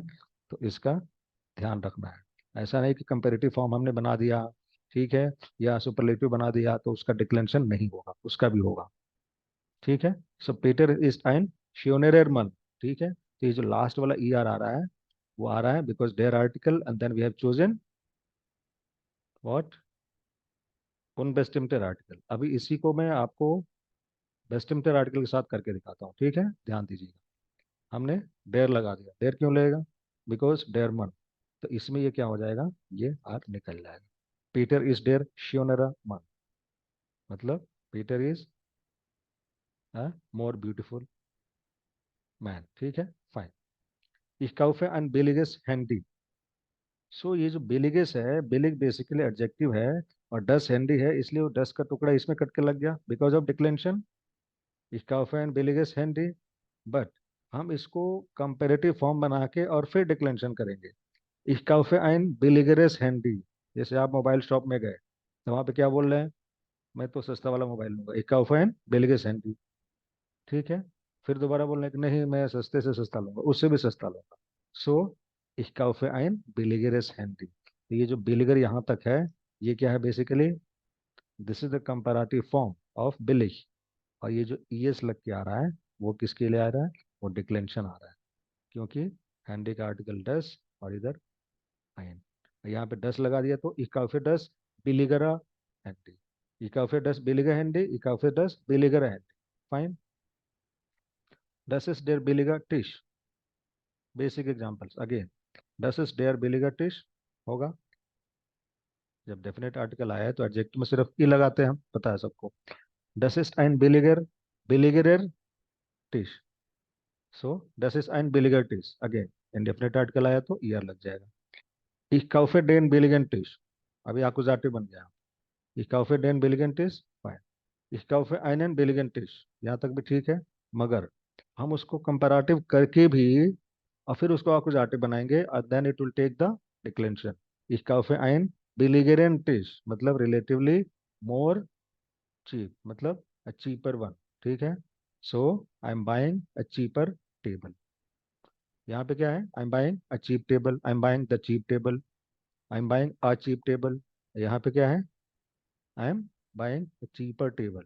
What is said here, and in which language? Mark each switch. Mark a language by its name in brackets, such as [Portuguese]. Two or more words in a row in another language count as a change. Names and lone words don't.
[Hindi] तो इसका ध्यान रखना है। ऐसा नहीं कि कंपेरेटिव फॉर्म हमने बना दिया, ठीक है, या सुपरलेटिव बना दिया तो उसका डिक्लेरेशन नहीं होगा, उसका भी होगा, ठीक है। [German] सो Peter ist ein schönerer Mann, [Hindi] ठीक है। तो ये जो लास्ट वाला ई आर आ रहा है वो आ रहा है [English] because their article and then we have chosen what, [German] unbestimmter Artikel. [Hindi] अभी इसी को मैं आपको [German] bestimmter Artikel [Hindi] के साथ करके दिखाता हूँ, ठीक है, ध्यान दीजिएगा। हमने डेयर लगा दिया, डेयर क्यों लगेगा? [German] बिकॉज der Mann. [Hindi] तो इसमें ये क्या हो जाएगा? ये आर निकल जाएगा। [German] Peter ist der schönere Mann, [English] मतलब Peter is a more beautiful man, [Hindi] ठीक है, [English] फाइन। [German] Ich kaufe ein billiges Handy। [Hindi] सो ये जो बिलिगेस है, बिलिग [English] basically adjective [Hindi] है और [German] das Handy [Hindi] है, इसलिए वो डस का टुकड़ा इसमें कट के लग गया [English] because of declaration. [German] Ich kaufe ein billiges Handy। [Hindi] बट हम इसको [English] comparative form [Hindi] बना के और फिर डिक्लेरेशन करेंगे। [German] Ich kaufe ein billigeres Handy। [Hindi] जैसे आप [English] mobile shop [Hindi] में गए तो वहां पे क्या बोल रहे हैं? मैं तो सस्ता वाला मोबाइल लूंगा, [German] Ich kaufe ein billiges Handy, [Hindi] ठीक है। फिर दोबारा बोल रहे हैं कि नहीं मैं सस्ते से सस्ता लूंगा, उससे भी सस्ता लूंगा। [German] सो ich kaufe ein billigeres Handy। [Hindi] तो ये जो बिलिगर यहाँ तक है, ये क्या है बेसिकली? [English] this is the comparative form of billig. [Hindi] और ये जो ईएस लग के आ रहा है वो किसके लिए आ रहा है? वो डिक्लेरेशन आ रहा है, क्योंकि हैंडी का आर्टिकल डस और इधर ein। यहाँ पे डस लगा दिया तो [German] ich kaufe das billigere Handy। ich kaufe das billige Handy, ich kaufe das billigere Handy, फाइन। Das ist der billige Tisch। [English] basic examples again, [German] das ist der billiger Tisch होगा। [Hindi] जब [English] definite article [Hindi] आया है तो एडजेक्टिव में सिर्फ ई लगाते हैं, हम पता है सबको। [German] das ist ein billiger, billigerer Tisch. सो das ist ein billiger Tisch, [English] again indefinite article [Hindi] आया तो ईयर लग जाएगा। [German] ich kaufe den billigen Tisch। [Hindi] अभी एक्कुजाटिव बन गया। [German] ich kaufe den billigen Tisch, फाइन। ich kaufe einen billigen Tisch, [Hindi] यहाँ तक भी ठीक है। मगर हम उसको कंपैरेटिव करके भी और फिर उसको एक्कुजाटिव बनाएंगे और [English] then it will take the declaration. [German] ich kaufe ein billigeren Tisch, [English] मतलब relatively more cheap, मतलब a cheaper one, [Hindi] ठीक है। [English] so I am buying a cheaper table. [Hindi] यहाँ पे क्या है? [English] I am buying a cheap table, I am buying the cheap table, I am buying a cheap table. [Hindi] यहाँ पे क्या है? [English] I am buying a cheaper table.